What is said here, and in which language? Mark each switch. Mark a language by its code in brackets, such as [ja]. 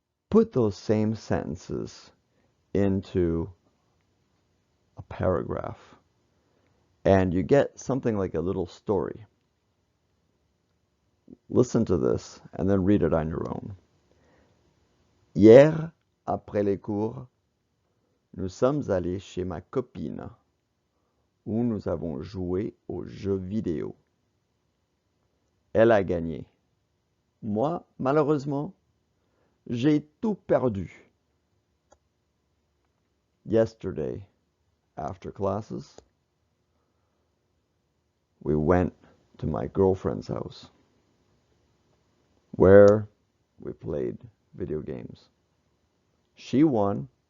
[en] Put those same sentences into a paragraph, and you get something like a little story. Listen to this, and then read it on your own. [fr] Hier, après les cours, nous sommes allés chez ma copine, où nous avons joué aux jeux vidéo. Elle a gagné. Moi, malheureusement, j'ai tout perdu. [en] Yesterday, after classes, we went to my girlfriend's house, where we played video games. She won.